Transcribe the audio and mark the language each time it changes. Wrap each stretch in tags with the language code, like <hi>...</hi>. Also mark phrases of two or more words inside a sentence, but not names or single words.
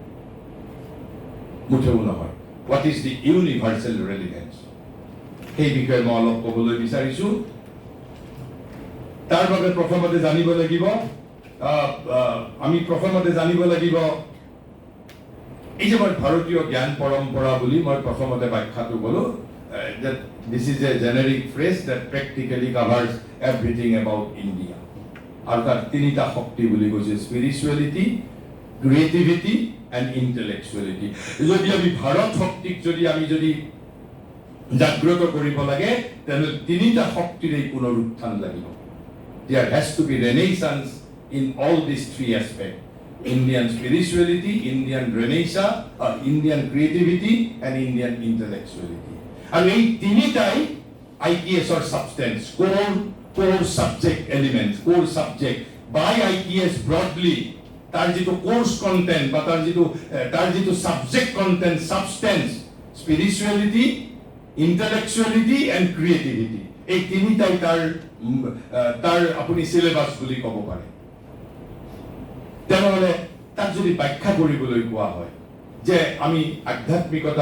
<as>মুঠেও নহয়</as> <en>what is the universal relevance</en> <as>সেই বিষয়ে মই অলপ ক'বলৈ বিচাৰিছো তাৰ বাবে প্ৰথমতে জানিব লাগিব এই যে মই ভাৰতীয় জ্ঞান পৰম্পৰা বুলি মই প্ৰথমতে ব্যাখ্যাটো ক'লো</as> <en>that this is a generic phrase that practically covers everything about India</en> <as>আৰু তাৰ তিনিটা শক্তি বুলি কৈছে</as> <en>spirituality creativity and intellectuality</en> <as>যদি আমি ভাৰত শক্তিক যদি জাগ্ৰত কৰিব লাগে তেনে তিনিটা শক্তিৰ এই পুনৰুত্থান লাগিব</as> <en>there has to be renaissance in all these three aspects Indian spirituality Indian renaissance Indian creativity and Indian intellectuality</en> <as>আৰু এই তিনিটাই</as> <en>ITS or substance core subject elements core subject by ITS broadly</en> <as>তাৰ যিটো</as> <en>course content</en> <as>বা তাৰ যিটো</as> <en>subject content substance spirituality intellectuality and creativity</en> <as>এই তিনিটাই তাৰ আপুনি সিলেবাস বুলি ক'ব পাৰে তেনেহ'লে তাক যদি ব্যাখ্যা কৰিবলৈ কোৱা হয় যে আমি আধ্যাত্মিকতাৰ</as>